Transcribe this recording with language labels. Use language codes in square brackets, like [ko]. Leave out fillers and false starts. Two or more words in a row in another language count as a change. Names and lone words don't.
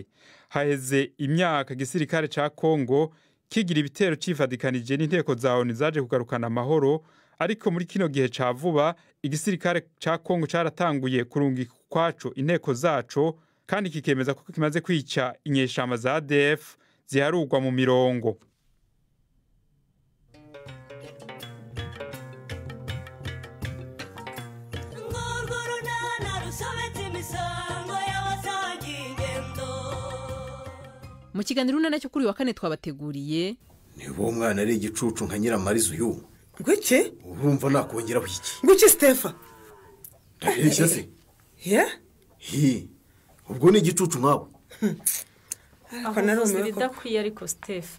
[rn] Haheze imyaka igisirikare ca Kongo kigira ibitero cifadikanije n'inteko za ONU zaje kugarukana amahoro, ariko muri kino gihe ca vuba igisirikare ca Kongo caratanguye kurungika kwaco inteko zaco kandi kikemeza ko kimaze kwica inyeshamba za ADF ziharurwa mu mirongo. [rw] Mu kiganiro nacyo kuri wa kane twabateguriye nibo mwana ari igicucu nka Nyiramariza uyu. Ngwiki? Urumva nakongeraho iki? Ngwiki Stefa? Ndabeshya se? Ubwo ni igicucu nkawe. Ako narumiwe ko bidakwiye ariko Stefa.